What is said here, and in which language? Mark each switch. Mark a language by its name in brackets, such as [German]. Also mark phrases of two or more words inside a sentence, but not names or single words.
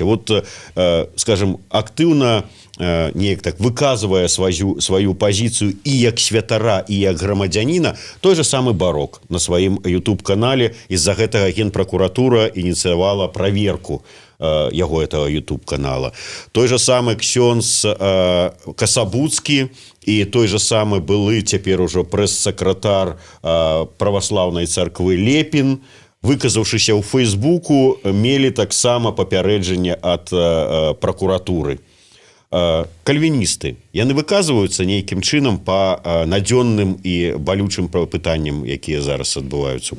[Belarusian] Скажем, актыўна неяк так выказвае сваю пазіцыю і як святара, і як грамадзяніна той же самы Барок на сваім YouTube-канале. З-за гэтага Генпракуратура ініцыявала праверку яго этого YouTube-канала. Той же самы ксёндз Касабуцкі і той же самы былы цяпер ужо прэс-сакратар праваслаўнай царквы Лепін, выказаўшыся ў Фейсбуку, мелі таксама папярэджанне ад пракуратуры. Кальвіністы, яны выказваюцца нейкім чынам па надзённым і балючым пытанням, якія зараз адбываюцца?